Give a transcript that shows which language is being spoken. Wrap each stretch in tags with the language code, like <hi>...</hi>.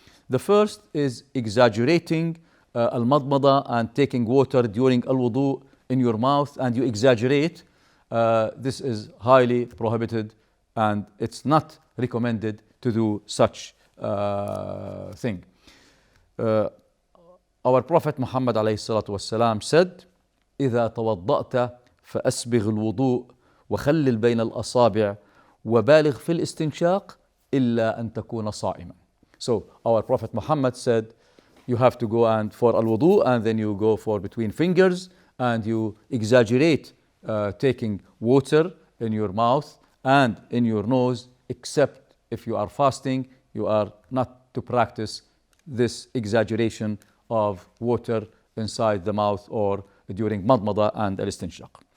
<en>The first is exaggerating al-madmada and taking water during al-wudu in your mouth, and you exaggerate. This is highly prohibited, and it's not recommended to do such thing.</en> <ar>Our Prophet Muhammad عليه الصلاة والسلام said, إذا توضأت فأسبغ الوضوء وخلل بين الأصابع وبالغ في الاستنشاق إلا أن تكون صائما.</ar> <en>So our Prophet Muhammad said, you have to go and for al-wudu, and then you go for between fingers, and you exaggerate taking water in your mouth and in your nose, except if you are fasting. You are not to practice this exaggeration of water inside the mouth or during madmada and al-istinshaq.</en>